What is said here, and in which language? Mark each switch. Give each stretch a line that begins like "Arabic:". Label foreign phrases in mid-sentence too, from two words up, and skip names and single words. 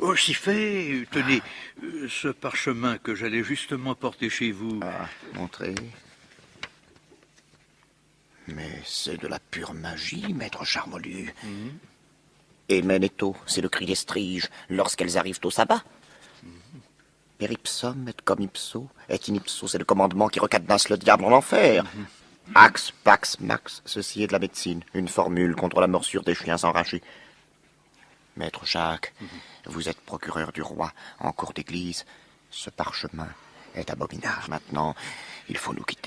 French: Oh, si fait. Tenez, ce parchemin que j'allais justement porter chez vous. Ah, montrez. Mais c'est de la pure magie, maître Charmolue. Et Menetto, c'est le cri des striges lorsqu'elles arrivent au sabbat.
Latin: Per ipsum et cum ipso, et in ipso,
French: c'est le commandement qui recadenasse le diable en enfer.
Latin: Ax, pax, max,
French: ceci est de la médecine, une formule contre la morsure des chiens enragés. Maître Jacques, vous êtes procureur du roi en cour d'église. Ce parchemin est abominable. Maintenant, il faut nous quitter.